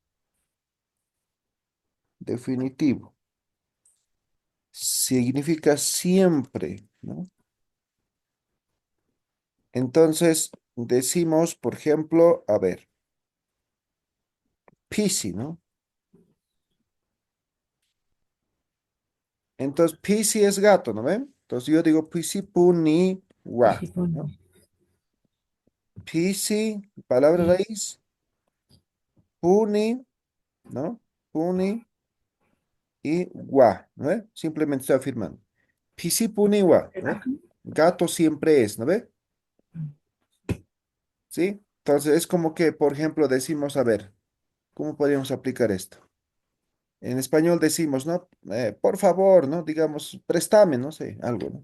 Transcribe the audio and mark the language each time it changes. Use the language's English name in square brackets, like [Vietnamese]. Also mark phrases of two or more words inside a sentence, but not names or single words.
[Spanish] Definitivo. Significa siempre, ¿no? Entonces, decimos, por ejemplo, a ver, pisi, ¿no? Entonces, pisi es gato, ¿no ven? Entonces, yo digo [Aymara] pisi puni wa, [Spanish] ¿no? Pisi, palabra raíz, puni, ¿no? Puni y wa, ¿no ve? Simplemente estoy afirmando. [Aymara] Pisi puni wa, [Spanish] ¿no ve? Gato siempre es, ¿no ve? ¿Sí? Entonces, es como que, por ejemplo, decimos, a ver, ¿cómo podríamos aplicar esto? En español decimos, ¿no? Por favor, ¿no? Digamos, préstame, no sé, algo, ¿no?